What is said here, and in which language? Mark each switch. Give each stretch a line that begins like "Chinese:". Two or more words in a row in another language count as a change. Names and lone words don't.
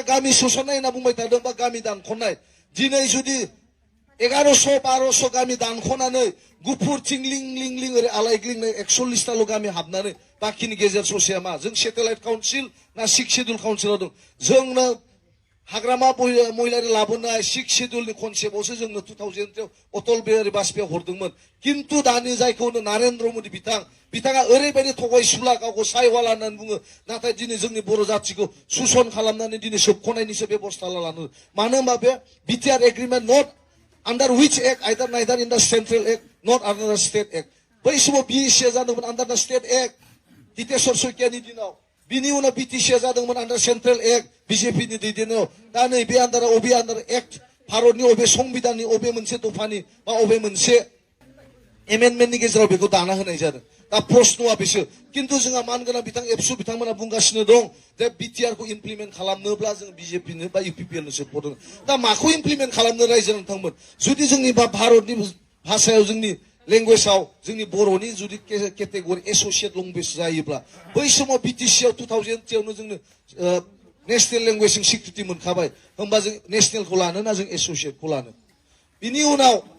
Bodo: गामि सोसननाय होनना बुंबाय थादों बा गामि दानख'नाय दिनै जुदि 1100-1200 गामि दानख'नानै गुफुरथिं लिं ओरै आलायग्लिंनाय 41टाल' गामि हाबनानै बाखिनि गेजेर ससेया मा जों
English: satellite council
Bodo: ना 6 सिडिउल काउन्सिलाव दं जोंनो हाग्रामा महिलारि लाबोनाय 6 सिडिउलनि कनसेप्टआवसो जोंनो 2000 अटल बिहारी बाजपेयीया हरदोंमोन किन्तु दानि जायखौ नरेन्द्र मोदी बिथाङा ओरैबायदि थगायसुला गावखौ सायवाला होननानै बुङो नाथाय दिनै जोंनि बर' जाथिखौ सुसन खालामनानै दिनै सोबख'नायनिसो बेबस्था लानो मानो होनबा बे बिटिआर एग्रिमेन्ट
English: not under which act neither in the central act not under the state act
Bodo: बै समाव बिएससिया जादोंमोन
English: under the state act
Bodo: हितेश्वर शइकियानि दिनाव बिनि उनाव बिटिसिया जादोंमोन
English: under central act
Bodo: बिजेपिनि दैदेननायाव दा नै बे अबे
English: under act
Bodo: भारतनि अबे संबिधाननि अबे मोनसे दफानि बा अबे मोनसे एमेन्डमेन्टनि गेजेराव बेखौ दाना होनाय जादों दा प्रश्नआ बिसो किन्तु जोंहा मानगोनां एबसु बिथांमोना बुंगासिनो दं जे बिटिआरखौ इमप्लिमेन्ट खालामनोब्ला जों बिजेपिनो बा इउपिपिएलनो सापर्ट होगोन दा माखौ इमप्लिमेन्ट खालामनो रायजो नोंथांमोन जुदि जोंनि भारतनि भाषायाव जोंनि लेंगुवेजाव जोंनि बर'नि जुदि
English: category associate language
Bodo: जायोब्ला बै समाव बिटिसि आव 2010 जोंनो नेशनेल लेंगुवेजजों स्वीकृति मोनखाबाय होमबा जों नेशनेलखौ लानो ना जों एस'सियेटखौ लानो बिनि उनाव